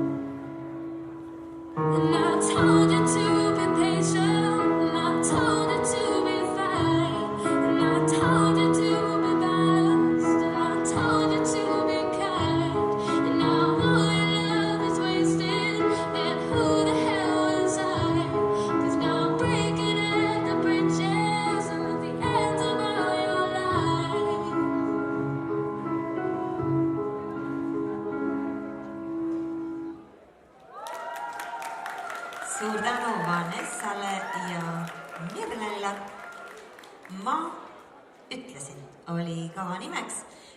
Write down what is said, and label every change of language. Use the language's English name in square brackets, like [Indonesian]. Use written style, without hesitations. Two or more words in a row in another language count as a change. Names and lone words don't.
[English] And I told you to be patient, and I told you to be fine, and I told you to be balanced, and I told you to be kind. And now all your love is wasted, and who the hell was I? 'Cause now I'm breaking at the bridges and at the end of all your life. [Estonian] Suur tänu Vanessale ja Mirlele. Ma ütlesin, oli ka nimeks.